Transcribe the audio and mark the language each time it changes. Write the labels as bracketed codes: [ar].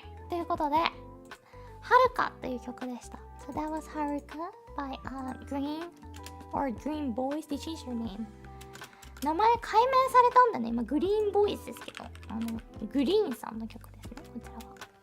[ja] ということで、はるかという曲でした。 [en] So that was Haruka by Green or Green Boys. They changed their name. [ja] 名前改名されたんだね。今グリーンボーイズですけど、グリーンさんの曲ですね。こちらは。